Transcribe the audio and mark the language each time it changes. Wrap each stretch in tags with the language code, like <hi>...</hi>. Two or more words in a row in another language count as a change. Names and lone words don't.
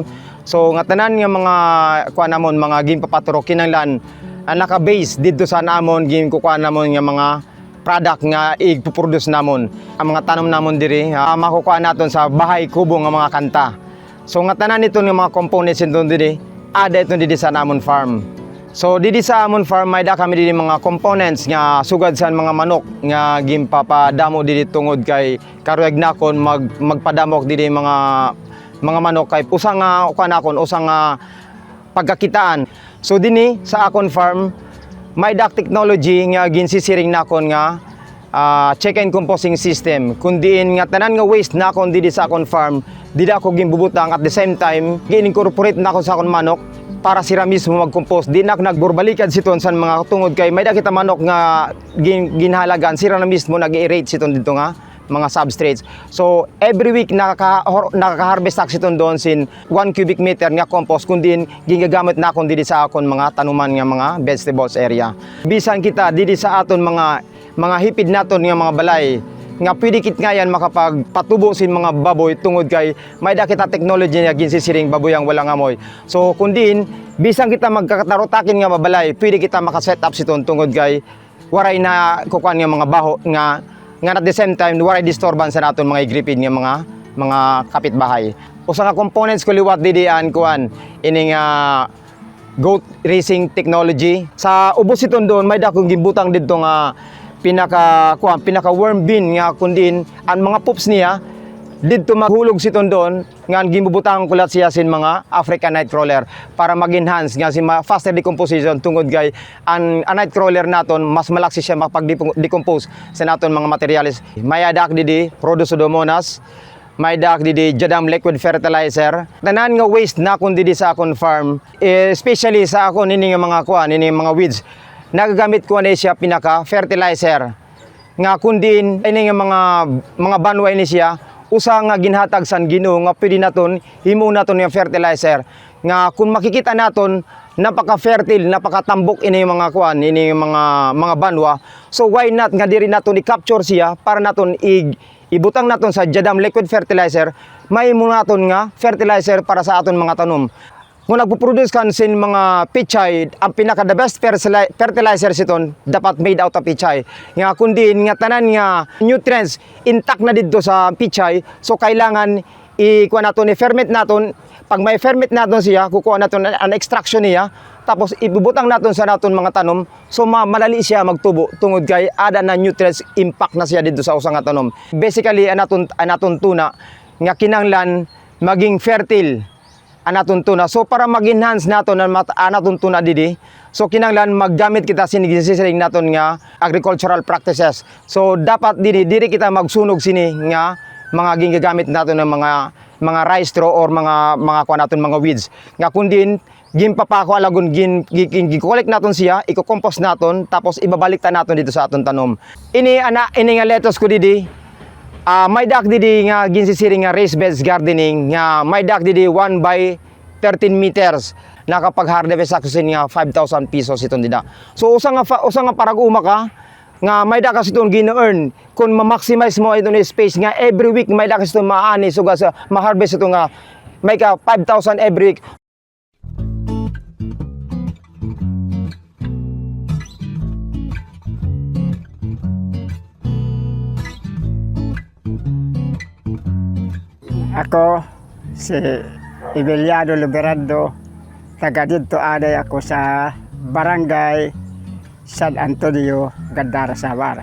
<war>So nga tanan nga mga kuan namon mga ginpapaturo kinahanglan naka-base didto sa namon ginkukuan namon nga mga product nga i-produce namon. Ang mga tanom namon diri makukuha naton sa bahay kubo nga mga kanta. So nga tanan nito nga mga components nito diri ada ito diri sa namon farm. So didi sa amon farm may da kami diri mga components nga sugad sa mga manok nga ginpapadamo diri tungod kay karuyag nakon magpadamok diri mga manok kay usa nga kanakon usa nga pagkakitaan. So dinhi sa akon farm may dak technology nga ginsisiring nakon nga</war> <en>check and composting system.</en> <war>Kundiin nga tanan nga waste nakon didi sa akon farm, didi ako gimbubutang</war> <en>at the same time</en> <war>gi-incorporate nakon sa akon manok para sila mismo mag-compost. Di na nagburbalikad siton sa mga tungod kay may da kita manok nga ginhalagan sila na mismo nag-i-irate siton dito nga mga substrates. So every week nakaka-harvest ak siton doon sin 1</war> <en>cubic meter</en> <war>nga compost kundi ginagamit na akon didi sa akon mga tanuman nga mga vegetables area. Bisan kita didi sa aton mga hipid naton nga mga balay nga pwede kit nga yan makapagpatubo sin mga baboy tungod kay may da kita technology nga ginsisiring baboy</war> <tl>ang walang amoy.</tl> <war>So kundi bisan kita magkakatarotakin nga mabalay pwede kita maka-set up siton tungod kay waray na kukuan nga mga baho nga</war> <en>at the same time</en> <war>waray disturbance sa naton mga igripid nga mga kapitbahay. Usa nga components ko liwat didi an kuan ining</war> <en>goat raising technology.</en> <war>Sa ubos iton doon may dakong gibutang didto nga pinaka</war> <en>worm bin</en> <war>nga kundin ang mga poops niya didto maghulog siton doon nga gibubutang kulat siya sin mga</war> <en>African nightcrawler</en> <war>para mag-enhance nga si</war> <en>faster decomposition</en> <war>tungod kay ang nightcrawler naton mas malaksi siya makapag-decompose sa naton mga materials. May adak didi Pseudomonas, may dak didi Jadam</war> <en>liquid fertilizer.</en> <war>Tanan nga waste na kun didi sa akon farm, especially sa akon ini nga mga kuan ini mga weeds. Nagagamit ko na siya pinaka fertilizer nga kundin ini nga mga banway ni siya usa nga ginhatag san Ginoo nga pwede naton himo naton nga fertilizer nga kung makikita naton napaka-fertile, napakatambok ini mga kuan ini mga banwa. So</war> <en>why not</en> <war>nga diri naton i-capture siya para naton ibutang naton sa Jadam</war> <en>liquid fertilizer,</en> <war>may mo naton nga fertilizer para sa aton mga tanom. Kung nagpo-produce kan sin mga pichay, ang pinaka</war> <en>the best fertilizer</en> <war>siton dapat</war> <en>made out of</en> <war>pichay. Nga kundi nga tanan nga</war> <en>nutrients intact</en> <war>na didto sa pichay, so kailangan i-kuha naton i-ferment naton. Pag may ferment naton siya, kukuha naton an extraction niya, tapos ibubutang naton sa naton mga tanom, so malali siya magtubo tungod kay ada na</war> <en>nutrients impact</en> <war>na siya didto sa usa nga tanom. Basically anaton tuna nga kinahanglan maging fertile anaton tuna. So para mag-enhance naton ang anaton tuna didi, so kinahanglan maggamit kita sinig naton nga</war> <en>agricultural practices.</en> <war>So dapat diri kita magsunog sini nga mga ginagamit naton ng mga</war> <en>rice straw</en> <war>or mga kuan naton mga weeds. Nga kundi ginpapako alagon gin-collect naton siya, iko-compost naton tapos ibabalik ta naton dito sa aton tanom. Ini nga lettuce ko didi. May dak didi nga ginsisiri nga</war> <en>raised beds gardening</en> <war>nga may dak didi</war> <en>1 by 13 meters.</en> <war>Nakapag-harvest ako sin nga 5,000 pesos iton dida. So usa nga parag-uma ka nga may dak kasi itong gina-earn kung ma-maximize mo itong space nga</war> <en>every week</en> <war>may dak kasi itong maani so sa ma-harvest ito nga may ka 5,000</war> <en>every week.</en> <war>Ako si Ibeliano Liberando, taga dito aday ako sa Barangay San Antonio, Gandara, Samar.</war>